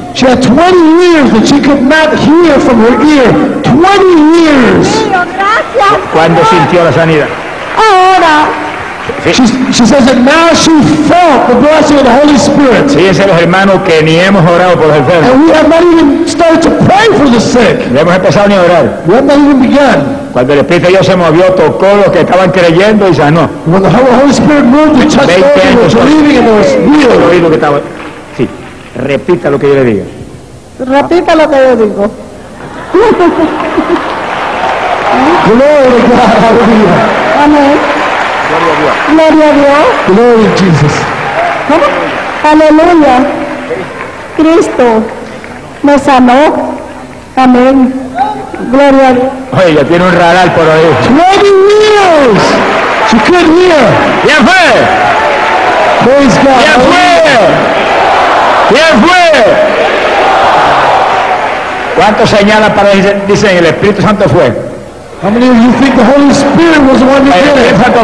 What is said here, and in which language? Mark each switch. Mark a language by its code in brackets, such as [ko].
[en] She had 20 years that she could not hear from her ear. 20 years. [es] Gracias. ¿Cuándo sintió la sanidad? Ahora. [en] She says that now she felt the blessing of the Holy Spirit. [es] Fíjense los hermanos que ni hemos orado por los enfermos. [en] And we have not even started to pray for the sick. [es] No hemos empezado ni a orar. [en] We have not even begun. [es] Cuando el Espíritu de Dios se movió, tocó los que estaban creyendo y sanó. [en] When the Holy Spirit moved, he touched those who were believing and they were healed. [es] Oído que estaba. Sí. Repita lo que yo le digo. Repita lo que yo digo. Gloria a Dios. Gloria a Dios. Gloria a Jesús. Aleluya. Cristo me sanó. Amén. Gloria a Dios. Oye, ya tiene un radar por ahí. [en] 20 years. She could hear. [es] ¿Quién fue? [en] Praise God. [es] ¿Quién fue? ¿Quién fue? ¿Cuánto señala para dicen el Espíritu Santo fue? [en] How many of you think the Holy Spirit was the one who did it?